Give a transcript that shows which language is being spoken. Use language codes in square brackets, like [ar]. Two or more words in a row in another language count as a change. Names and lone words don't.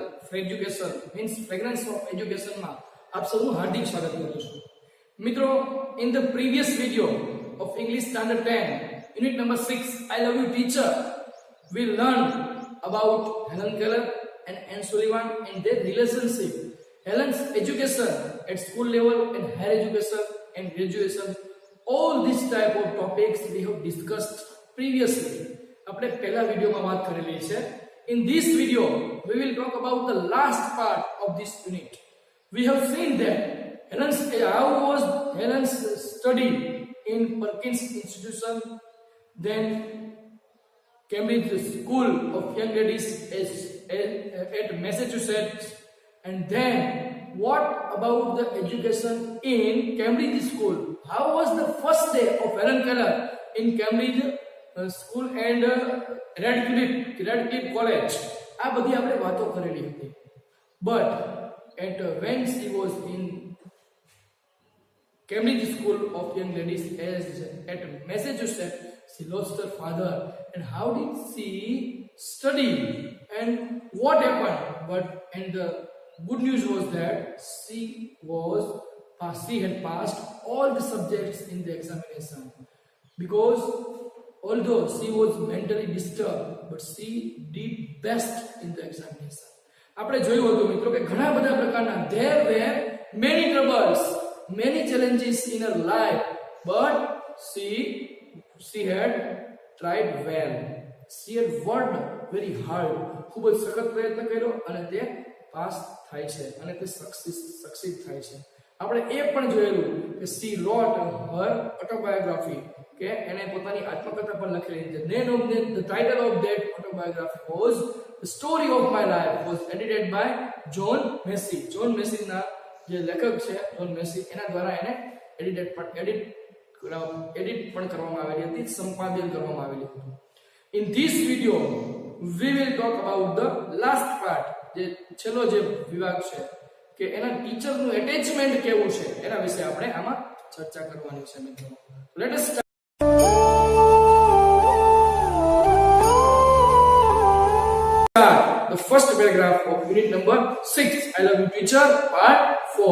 [gu] એજ્યુકેશન મીન્સ ફ્રેગ્રન્સ ઓફ એજ્યુકેશન માં આપ સૌનું હાર્દિક સ્વાગત કરું છું. મિત્રો, [en] in the previous video of English Standard 10 unit number 6 I love you teacher, we learned about Helen Keller and Anne Sullivan and their relationship, Helen's education at school level and higher education and graduation. All these type of topics we have discussed previously. [gu] આપણે પહેલા વિડિયોમાં વાત કરેલી છે. [en] In this video we will talk about the last part of this unit. We have seen that how was Helen's study in Perkins Institution, then Cambridge School of Young Ladies at Massachusetts, and then what about the education in Cambridge School? How was the first day of Helen Keller in Cambridge School and Radcliffe College? [gu] આ બધી આપણે વાતો કરેલી હતી. [en] But when she was in Cambridge School of Young Ladies at Massachusetts, she lost her father. And how did she study? And what happened? And the good news was that she had passed all the subjects in the examination. Because although she was mentally disturbed, but she did best in the examination. [gu] આપણે જોયું હતું મિત્રો કે ઘણા બધા પ્રકારના [en] there were many troubles, many challenges in her life, but she had tried well. She had worked very hard. [gu] ખૂબ જ સખત પ્રયત્ન કર્યો અને તે પાસ થાય છે અને તે સક્સીડ થાય છે. આપણે એ પણ જોયેલું કે [en] she wrote her autobiography, [gu] કે એને પોતાની આત્મકથા પણ લખેલી છે. [en] The title of that autobiography was The Story of My Life, was edited by John Massey. [gu] John Massey ના જે લેખક છે જોન મેસી, એના દ્વારા એને એડિટ પણ કરવામાં આવેલી હતી, સંપાદન કરવામાં આવેલી હતી. [en] In this video we will talk about the last part, [gu] જે છેલ્લો જે વિભાગ છે કે એના ટીચરનું એટેચમેન્ટ કેવું છે એના વિશે આપણે આમાં ચર્ચા કરવાની છે મિત્રો. [en] Let us start. The first paragraph of unit number 6, I love you teacher, part 4.